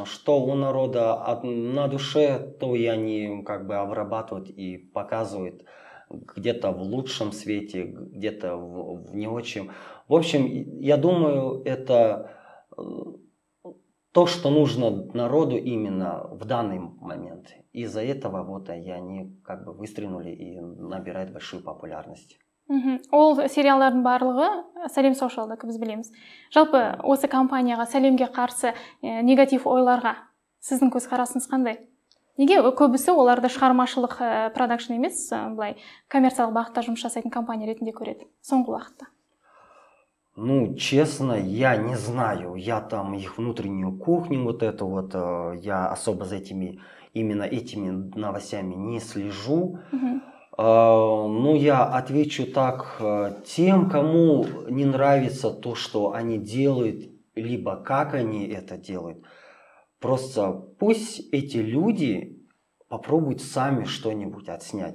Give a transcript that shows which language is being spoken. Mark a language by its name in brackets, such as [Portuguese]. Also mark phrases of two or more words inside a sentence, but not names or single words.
[Russian] Что у народа на душе, то и они как бы обрабатывают и показывают где-то в лучшем свете, где-то в не очень. В общем, я думаю, это то, что нужно народу именно в данный момент. Из-за этого вот они как бы выстрелили и набирают большую популярность. [Kazakh] Ол сериалдардың барлығы Сәлем Сошиалдікі біз білеміз. Жалпы осы компанияға, Сәлемге қарсы негатив ойларға сіздің көзқарасыңыз қандай? Неге көбісі оларды шығармашылық продакшн емес, былай коммерциялық бағытта жұмыс жасайтын компания ретінде көреді соңғы уақытта? [Russian] Ну, честно, я не знаю. Я там их внутреннюю кухню вот эту вот, я особо за именно этими новостями не слежу. Ну, я отвечу так, тем, кому не нравится то, что они делают, либо как они это делают, просто пусть эти люди попробуют сами что-нибудь отснять.